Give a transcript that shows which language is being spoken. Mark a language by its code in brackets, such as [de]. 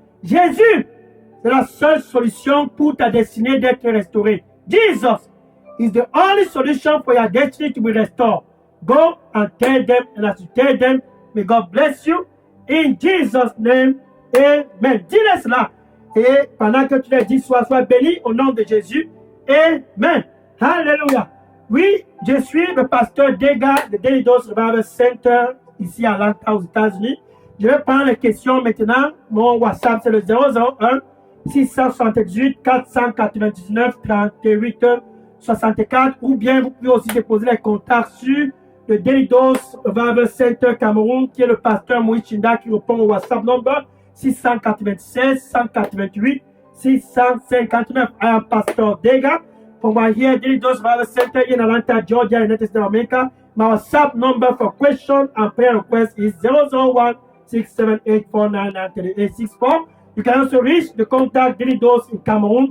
[fr] Jésus, c'est la seule solution pour ta destinée d'être restaurée. [en] Jesus is the only solution for your destiny to be restored. Go and tell them, and as you tell them, may God bless you. In Jesus' name, amen. [fr] Dis-le cela. Et pendant que tu les dis, sois béni au nom de Jésus. Amen. Hallelujah. Oui, je suis le pasteur Dega de Daily Dose Revival Center ici à Atlanta aux États-Unis. Je vais prendre les questions maintenant. Mon WhatsApp, c'est le 001 678 499 38 64. Ou bien vous pouvez aussi déposer les contacts sur le Daily Dose Revival Center Cameroun, qui est le pasteur Moïse Chinda qui répond au WhatsApp number 696 188 659. [en] I am Pastor Dega from my here Daily Dose Revival Center in Atlanta, Georgia, United States of America. My WhatsApp number for question and prayer request is 001 678499364. You can also reach the contact Daily Dose in Cameroon.